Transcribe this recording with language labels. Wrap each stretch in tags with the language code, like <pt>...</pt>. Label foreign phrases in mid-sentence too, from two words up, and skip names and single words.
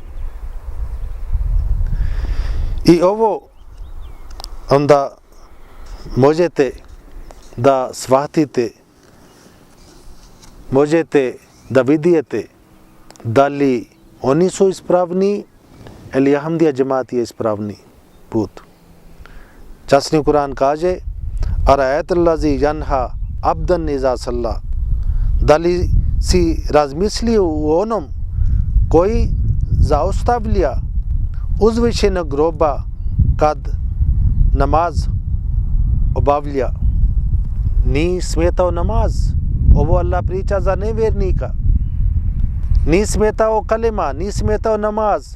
<bs>I ovo onda možete da shvatite, možete da vidite da li oni su ispravni ili Ahmadija džemat je ispravni put. Časni Kur'an kaže:</bs> <ar>أرأيت الذي ينهى عبدا إذا صلى.</ar> <bs>Da li si razmislio u onom koji zaustavlja uzvišenog roba kad namaz obavlja? Nije smetao namaz. Ovo Allah priča za nevjernika. Nije smetao kalima, nije smetao namaz.</bs>